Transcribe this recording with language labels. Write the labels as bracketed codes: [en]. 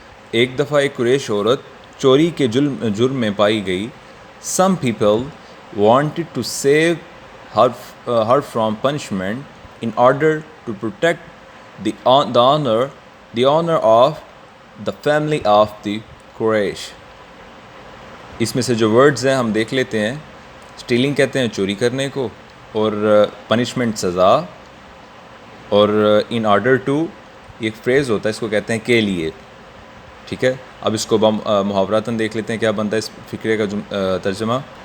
[ur] ایک دفعہ ایک قریش عورت چوری کے جرم میں پائی گئی. [en] Some people wanted to save her from punishment in order to protect the honor of the family of the Quraysh. [ur] اس میں سے جو ورڈز ہیں ہم دیکھ لیتے ہیں. اسٹیلنگ کہتے ہیں چوری کرنے کو، اور پنشمنٹ سزا، اور [en] in order to [ur] ایک فریز ہوتا ہے اس کو کہتے ہیں کے لیے. ٹھیک ہے، اب اس کو محاوراتاً دیکھ لیتے ہیں کیا بنتا ہے اس فقرے کا ترجمہ.